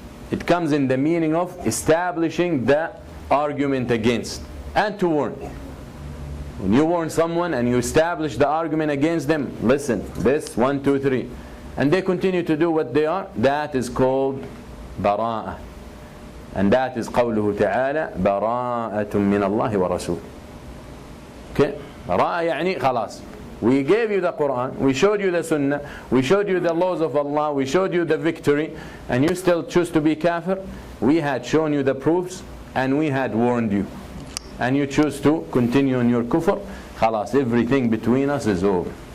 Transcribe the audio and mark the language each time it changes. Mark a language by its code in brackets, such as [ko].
[en] It comes in the meaning of establishing the argument against and to warn. When you warn someone and you establish the argument against them, listen, this, 1, 2, 3, and they continue to do what they are, that is called bara'ah. And that is [ar] قوله تعالى براءة من الله ورسوله. [en] Okay? [ar] Bara'ah يعني خلاص. [en] We gave you the Quran, we showed you the Sunnah, we showed you the laws of Allah, we showed you the victory, and you still choose to be kafir. We had shown you the proofs and we had warned you, and you choose to continue in your kufr. خلاص, everything between us is over.